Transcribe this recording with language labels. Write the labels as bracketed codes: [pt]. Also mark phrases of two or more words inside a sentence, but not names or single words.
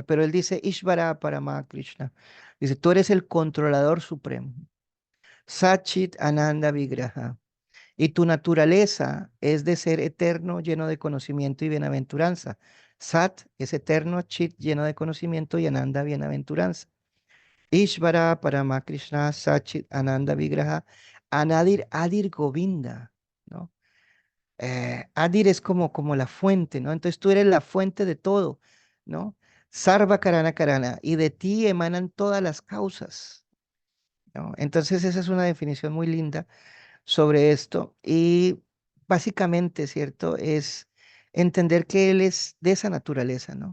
[es] Pero él dice [sa] ईश्वरः परमः कृष्णः. [es] Dice, tú eres el controlador supremo. [sa] सच्चित् आनन्द विग्रहः. [es] Y tu naturaleza es de ser eterno, lleno de conocimiento y bienaventuranza. Sat es eterno, Chit lleno de conocimiento y Ananda bienaventuranza. [sa] ईश्वरः परमकृष्णः सच्चित् आनन्द विग्रहः अनादिः आदिः गोविन्दः, ¿no? [es] Adir es como la fuente, ¿no? Entonces tú eres la fuente de todo, ¿no? [sa] सर्व कारण कारणम्, [es] y de ti emanan todas las causas, ¿no? Entonces esa es una definición muy linda sobre esto y básicamente, ¿cierto? Es entender que Él es de esa naturaleza, ¿no?